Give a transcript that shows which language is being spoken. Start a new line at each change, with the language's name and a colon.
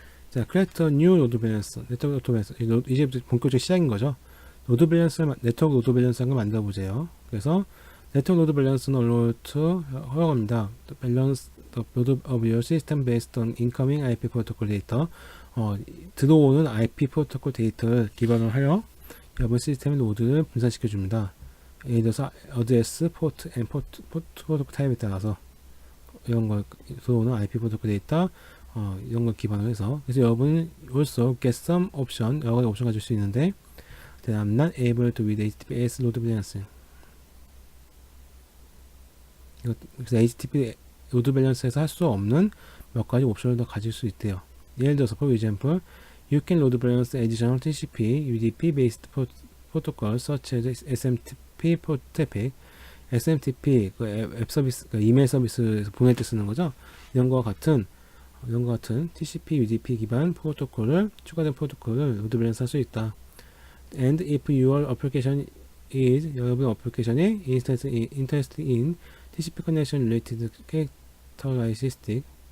English: 자, create a new load balancer,
Korean: 네트워크 로드 밸런서. 이제 본격적인 시작인 거죠. 로드 밸런서, 네트워크 로드 밸런서를 만들어 보세요. 그래서 네트워크 로드 밸런서는
English: allow to
Korean: 허용합니다.
English: Balance the load of your system based on incoming IP protocol data.
Korean: 들어오는 IP 프로토콜 데이터를 기반으로 하여 여러분 시스템의 로드를 분산시켜 줍니다. 예를 들어서 어드레스, 포트, 포트 프로토콜 타입에 따라서 이런 거 들어오는 IP 프로토콜 데이터 이런 걸 기반으로 해서. 그래서 여러분은
English: also get some option,
Korean: 여러 가지 옵션 가질 수 있는데
English: that I'm not able to read HTTPS load balancing.
Korean: 그래서 HTTP 로드 밸런스에서 할 수 없는 몇 가지 옵션을 더 가질 수 있대요. 예를 들어서
English: for example, you can load balance additional TCP, UDP based protocols such as SMTP traffic.
Korean: SMTP 그 앱 서비스, 그 이메일 서비스에서 보낼 때 쓰는 거죠. 이런 거와 같은 TCP, UDP 기반 프로토콜을 추가된 프로토콜을 로드 밸런스 할 수 있다.
English: And if your application is
Korean: 여러분 어플리케이션이
English: interested in TCP connection related characteristic